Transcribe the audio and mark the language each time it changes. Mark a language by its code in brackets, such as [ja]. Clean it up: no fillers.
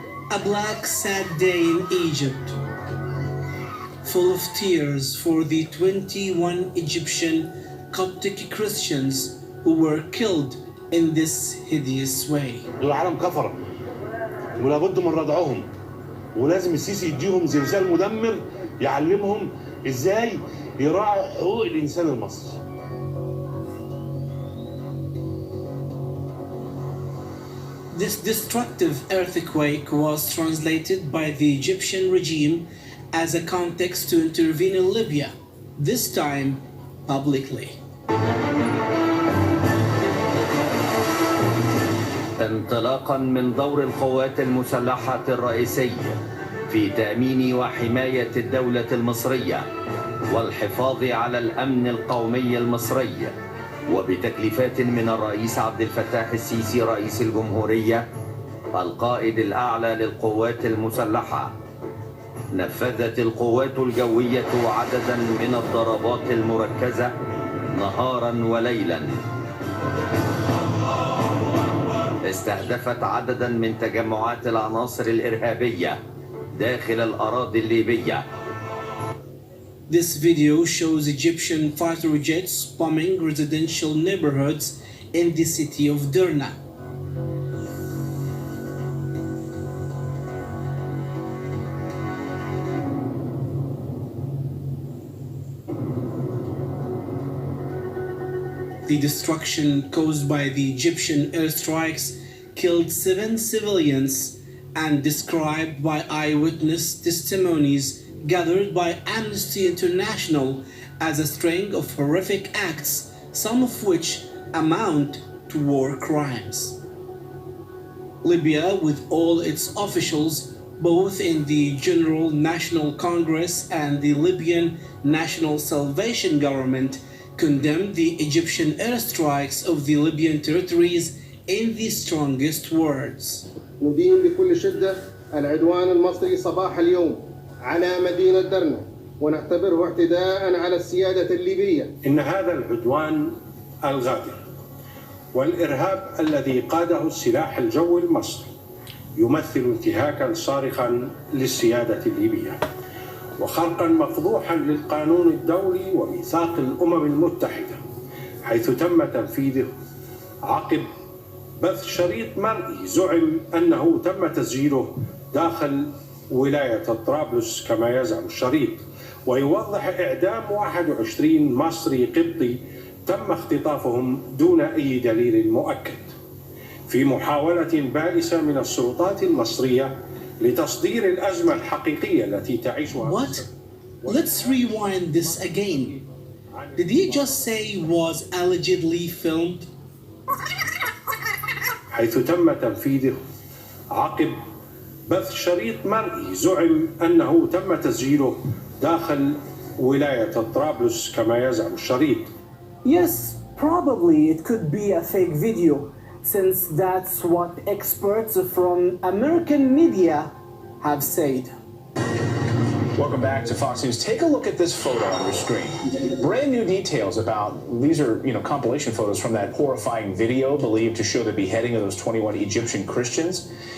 [en] A black, sad day in Egypt, full of tears for the 21 Egyptian Coptic Christians who were killed in this hideous way. [ar] العالم كفر ولا بد من ردعهم ولازم السيسي يديهم زلزال مدمر يعلمهم ازاي يراعوا حقوق الانسان المصري. [en] This destructive earthquake was translated by the Egyptian regime as a context to intervene in Libya, this time publicly. [ar] انطلاقا من دور القوات المسلحة الرئيسي في تأمين وحماية الدولة المصرية والحفاظ على الأمن القومي المصري وبتكليفات من الرئيس عبد الفتاح السيسي رئيس الجمهورية القائد الأعلى للقوات المسلحة، نفذت القوات الجوية عددا من الضربات المركزة نهارا وليلا استهدفت عددا من تجمعات العناصر الإرهابية داخل الأراضي الليبية. [en] This video shows Egyptian fighter jets bombing residential neighborhoods in the city of Derna. The destruction caused by the Egyptian airstrikes killed 7 civilians and described by eyewitness testimonies gathered by Amnesty International as a string of horrific acts, some of which amount to war crimes. Libya, with all its officials, both in the General National Congress and the Libyan National Salvation Government, condemned the Egyptian airstrikes of the Libyan territories in the strongest words. [ar] ندين بكل شدة العدوان المصري صباح اليوم على مدينة درنا ونعتبره اعتداء على السيادة الليبية. إن هذا العدوان الغادر والإرهاب الذي قاده السلاح الجوي المصري يمثل انتهاكا صارخا للسيادة الليبية وخرقا مفضوحا للقانون الدولي وميثاق الأمم المتحدة، حيث تم تنفيذه عقب بث شريط مرئي زعم أنه تم تسجيله داخل ولاية طرابلس كما يزعم الشريط، ويوضح إعدام 21 مصري قبطي تم اختطافهم دون أي دليل مؤكد، في محاولة بائسة من السلطات المصرية لتصدير الأزمة الحقيقية التي تعيشها. [en] What? Let's rewind this again. Did he just say was allegedly filmed? [ar] حيث تم تنفيذه عقب بث شريط مرئي زعم أنه تم تسجيله داخل ولاية طرابلس كما يزعم الشريط. [en] Yes, probably it could be a fake video, since that's what experts from American media have said. Welcome back to Fox News. Take a look at this photo on your screen. Brand new details about, these are, compilation photos from that horrifying video believed to show the beheading of those 21 Egyptian Christians.